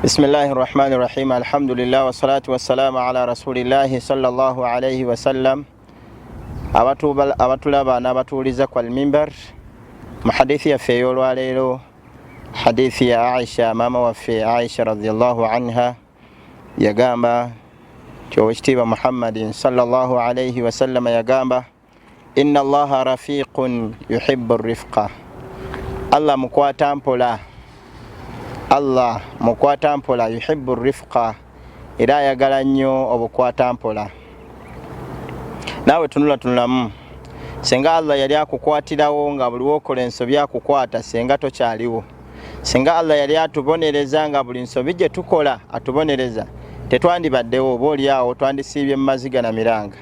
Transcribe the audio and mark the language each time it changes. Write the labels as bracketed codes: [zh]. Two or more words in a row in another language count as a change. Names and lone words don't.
[ar] بسم الله الرحمن الرحيم. الحمد لله والصلاة والسلام على رسول الله صلى الله عليه وسلم. [lg] Abatulaba n'abatuuliza kwa al-mimbar mu hadithi yaffe ey'olwaleero, hadithi ya Aisha, maama waffe Aisha [ar] رضي الله عنها [lg] yagamba ky'owekitiibwa [ar] محمد صلى الله عليه وسلم [lg] yagamba, [ar] إن الله رفيق يحب الرفق. [lg] Allah mukwata mpola, Allah mukwata mpola, [ar] يحب الرفق, [lg] era ayagala nnyo obukwata mpola. Naawe tunulamu, senga Allah yali akukwatirawo nga buli wokola ensobi akukwata senga tokyaliwo, senga Allah yali atubonereza nga buli nsobi gye tukola atubonereza, tetwandibaddewo, oba oliawo twandisiibye mu maziga na miranga.